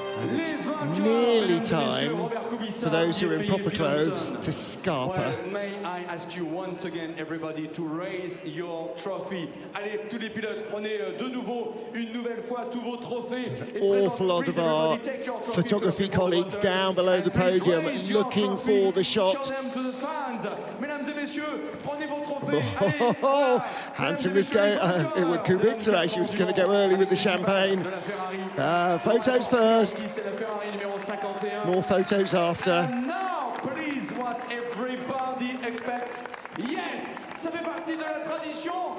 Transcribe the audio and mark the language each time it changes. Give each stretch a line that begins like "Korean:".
English: It's nearly time for those who are in proper clothes to scarper. Well, may I ask you once again, everybody, to raise your trophy.
French: Allez, tous les pilotes, prenez de nouveau, une nouvelle fois, tous vos trophées.
English: Awful lot of our photography colleagues down below the podium looking for the shot. Show them to the fans.
French: Mesdames et messieurs, prenez vos trophées.
English: Hansen was going, Kubica actually was going to go early with the champagne. Photos first. More photos after. And now, please, what everybody expects.
French: Yes, ça fait partie de la tradition.